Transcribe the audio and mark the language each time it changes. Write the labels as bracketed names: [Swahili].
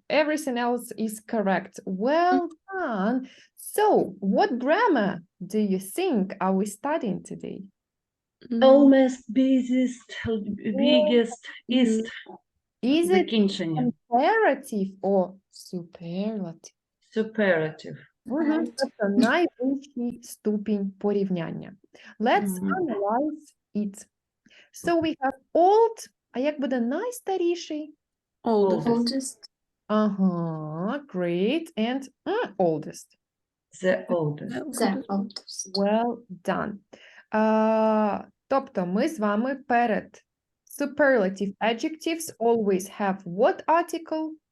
[English] Everything else is correct. Well done. So, what grammar do you think are we studying today? Almost busiest, biggest, east. Is it [Ukrainian] Закінчення. [English] comparative or superlative? Superlative. [Ukrainian] Тобто найвищий ступінь порівняння. [English] Let's Мгм. analyze it. So we have old, [Ukrainian] а як буде найстаріший? [English] Oldest. Oldest. Ага, great. And oldest. The oldest. The oldest. Well done. [Ukrainian] Тобто ми з вами перед [English] superlative adjectives always have what article?